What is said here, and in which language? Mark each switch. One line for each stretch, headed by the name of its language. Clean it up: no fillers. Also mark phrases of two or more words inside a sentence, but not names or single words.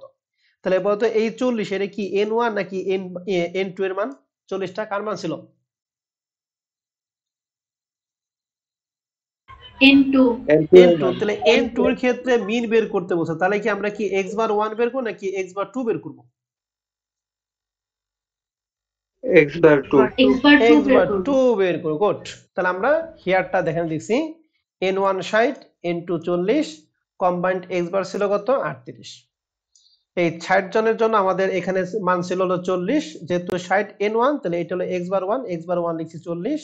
Bangla: তাহলে বলতো এই 40 এটা কি n1 নাকি n2 এর মান? 40 টা কার মান ছিল? n2। তাহলে n2 এর ক্ষেত্রে মিন বের করতে বলছে, তাহলে কি আমরা কি
English: x bar 1
Bangla: বের করব নাকি
English: x bar 2
Bangla: বের করব?
English: x bar 2। x bar 2 x
Bangla: বের বার করব। 2 বের করব। গুড। তাহলে আমরা হিয়ারটা দেখেন দিছি n1 60 n2 40,
English: combined x bar
Bangla: ছিল কত? 38। এই 60 জনের জন্য আমাদের এখানে মান ছিল হলো 40, যেহেতু 60 n1, তাহলে এটা হলো
English: x bar 1, x bar 1
Bangla: লিখছি 40।